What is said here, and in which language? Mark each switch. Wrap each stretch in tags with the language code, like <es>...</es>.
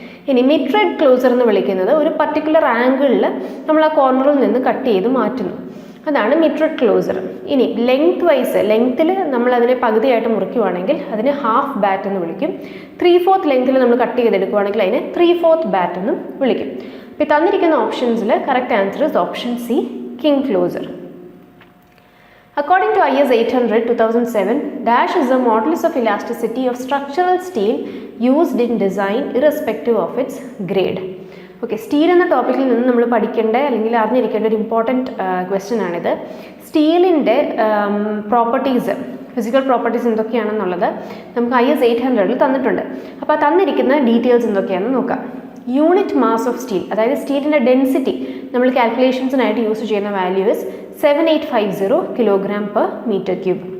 <ml>ഇനി മിഡ്രെഡ് ക്ലോസർ എന്ന് വിളിക്കുന്നത് ഒരു പർട്ടിക്കുലർ ആംഗിളിൽ നമ്മൾ ആ കോർണറിൽ നിന്ന് കട്ട് ചെയ്ത് മാറ്റുന്നു, അതാണ് മിഡ്രെഡ് ക്ലോസർ. ഇനി ലെങ്ത്തിൽ നമ്മൾ അതിനെ പകുതിയായിട്ട് മുറിക്കുവാണെങ്കിൽ അതിനെ ഹാഫ് ബാറ്റ് എന്ന് വിളിക്കും. 3/4 ലെങ്ത്തിൽ നമ്മൾ കട്ട് ചെയ്തെടുക്കുവാണെങ്കിൽ അതിനെ 3/4 ബാറ്റ് എന്നും വിളിക്കും. ഇപ്പോൾ തന്നിരിക്കുന്ന ഓപ്ഷൻസിൽ</ml> <en>Correct answer is option C, king closer. According to IS 800-2007, dash is the modulus of elasticity of structural steel used in design irrespective of its grade.</en> <ml>Okay, steel എന്ന ടോപ്പിക്കിൽ നിന്ന് നമ്മൾ പഠിക്കേണ്ട അല്ലെങ്കിൽ അറിഞ്ഞിരിക്കേണ്ട ഒരു ഇമ്പോർട്ടൻറ്റ് ക്വസ്റ്റ്യൻ ആണിത്. സ്റ്റീലിൻ്റെ പ്രോപ്പർട്ടീസ്, ഫിസിക്കൽ പ്രോപ്പർട്ടീസ് എന്തൊക്കെയാണെന്നുള്ളത് നമുക്ക് IS 800 തന്നിട്ടുണ്ട്. അപ്പോൾ തന്നിരിക്കുന്ന ഡീറ്റെയിൽസ് എന്തൊക്കെയാണെന്ന് നോക്കാം. യൂണിറ്റ് മാസ് ഓഫ് സ്റ്റീൽ, അതായത് സ്റ്റീലിൻ്റെ ഡെൻസിറ്റി നമ്മൾ കാൽക്കുലേഷൻസിനായിട്ട് യൂസ് ചെയ്യുന്ന വാല്യൂസ് 7850 kg/m3.</ml>